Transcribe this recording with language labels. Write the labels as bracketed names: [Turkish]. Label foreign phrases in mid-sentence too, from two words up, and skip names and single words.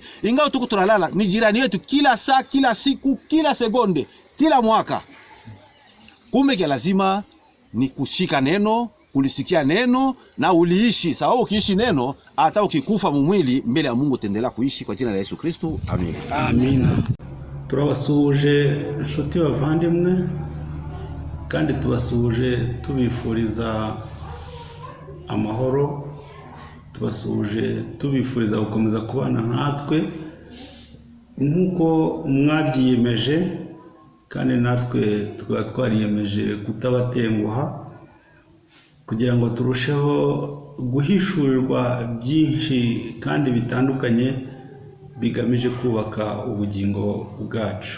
[Swahili] Ingawa tuko tunalala, ni jirani yetu kila saa, kila siku, kila sekunde, kila mwaka. Kumbe kia lazima ni kushika neno, kulisikia neno na uliishi. Sababu ukiishi neno, hata ukikufa mwili mbele ya Mungu utaendelea kuishi kwa jina la Yesu Kristo. Amina. Amina. [Kinyarwanda] Turabasuhuje inshuti bavandimwe, kandi tubasuhuje tubifuriza amahoro, tubasuhuje tubifuriza gukomeza kubana natwe nkuko mwabyiyemeje, kandi natwe tukaba twariyemeje kutabatenguha kugira ngo turusheho guhishurirwa byinshi kandi bitandukanye bigamije kubaka ubugingo bwacu.